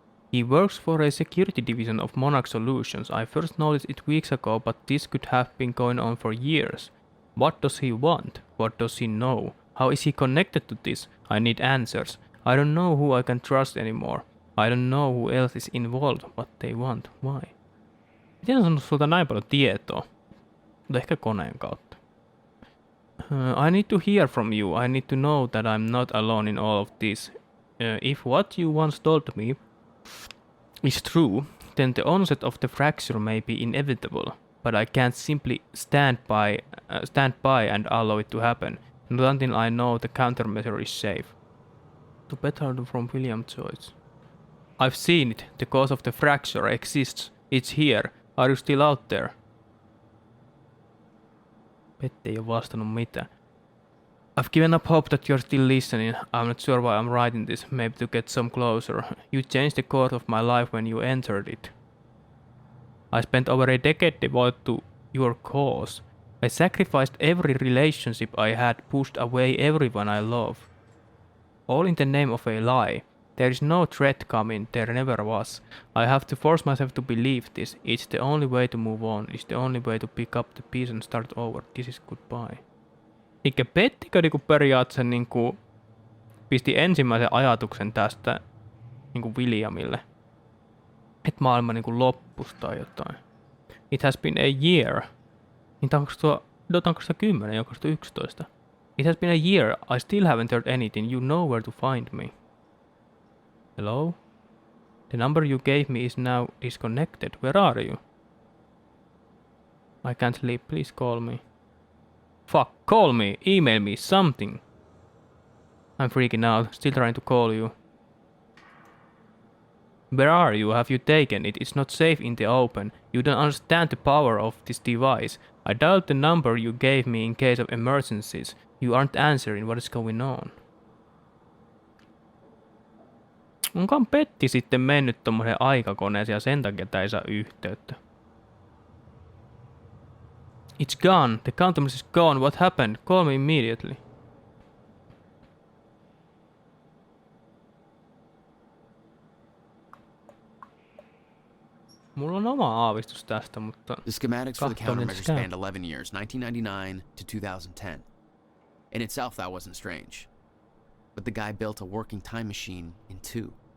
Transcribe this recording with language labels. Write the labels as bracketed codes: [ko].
[en] He works for a security division of Monarch Solutions. I first noticed it weeks ago, but this could have been going on for years. What does he want? What does he know? How is he connected to this? I need answers. I don't know who I can trust anymore. I don't know who else is involved, what they want, why. [fi] Miten on saanut sulta näin paljon tietoa? Mutta ehkä koneen kautta. [en] I need to hear from you. I need to know that I'm not alone in all of this. If what you once told me is true, then the onset of the fracture may be inevitable. But I can't simply stand by and allow it to happen. Not until I know the countermeasure is safe. To better from William Joyce. I've seen it. The cause of the fracture exists. It's here. Are you still out there? [fi] Petti ei ole vastannut mitään. [en] I've given up hope that you're still listening. I'm not sure why I'm writing this. Maybe to get some closer. You changed the course of my life when you entered it. I spent over a decade devoted to your cause. I sacrificed every relationship I had, pushed away everyone I love. All in the name of a lie. There is no threat coming, there never was. I have to force myself to believe this. It's the only way to move on. It's the only way to pick up the piece and start over. This is goodbye. [fi] Eikä Pettikö niinku periaatteessa niinku pisti ensimmäisen ajatuksen tästä niinku Williamille. Että maailma niinku loppus tai jotain. [en] It has been a year. [fi] Niin tää on 2010 ja 2011. [en] It has been a year. I still haven't heard anything. You know where to find me. Hello? The number you gave me is now disconnected. Where are you? I can't sleep. Please call me. Fuck, call me. Email me. Something. I'm freaking out. Still trying to call you. Where are you? Have you taken it? It's not safe in the open. You don't understand the power of this device. I dialed the number you gave me in case of emergencies. You aren't answering. What is going on? [fi] Onkaan Petti sitten mennyt tommoseen aikakoneeseen ja sen takia tää ei saa yhteyttä? [en] It's gone. The countermeasure is gone. What happened? Call me immediately. [fi] Mulla on oma aavistus tästä, mutta [en] The schematics for the countermeasure spanned 11 years, 1999 to 2010. In itself, that wasn't strange. But the guy built a working time machine in 2.